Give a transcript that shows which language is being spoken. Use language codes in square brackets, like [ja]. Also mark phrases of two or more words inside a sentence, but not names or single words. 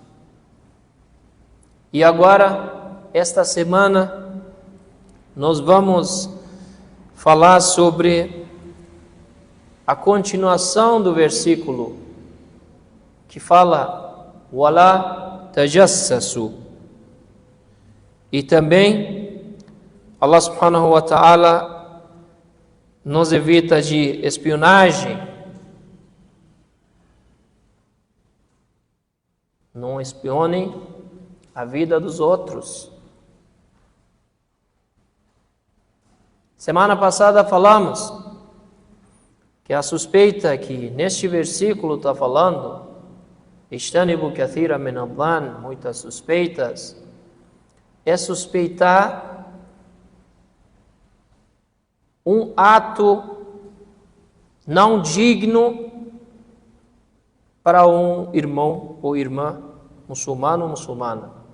[pt] E agora, esta semana, nós vamos falar sobre a continuação do versículo que fala [ar] ولا تجسسوا. [pt] E também Allah [ar] سبحانه وتعالى [pt] nos evita de espionagem. Não espionem a vida dos outros. Semana passada falamos que a suspeita que neste versículo está falando, [ar] اجتنبوا كثيرا من الظن, [pt] muitas suspeitas, é suspeitar um ato não digno para um irmão ou irmã muçulmano ou muçulmana.